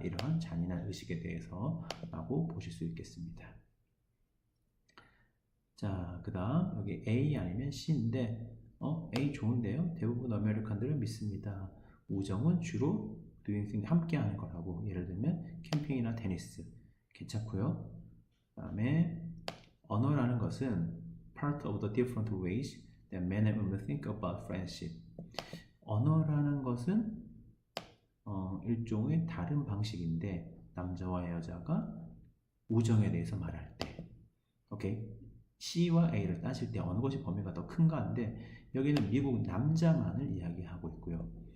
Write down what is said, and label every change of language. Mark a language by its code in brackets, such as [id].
[ko] 이러한 잔인한 의식에 대해서 라고 보실 수 있겠습니다. 자, 그 다음 여기 A 아니면 C인데 A 좋은데요? 대부분 아메리칸들은 믿습니다. 우정은 주로 [en] doing things [ko] 함께 하는 거라고. 예를 들면 캠핑이나 테니스 괜찮고요. 그 다음에 언어라는 것은 [en] part of the different ways that men and women think about friendship. [ko] 언어라는 것은 일종의 다른 방식인데 남자와 여자가 우정에 대해서 말할 때, 오케이? C와 A를 따질 때 어느 것이 범위가 더 큰가 한데 여기는 미국 남자만을 이야기하고 있고요.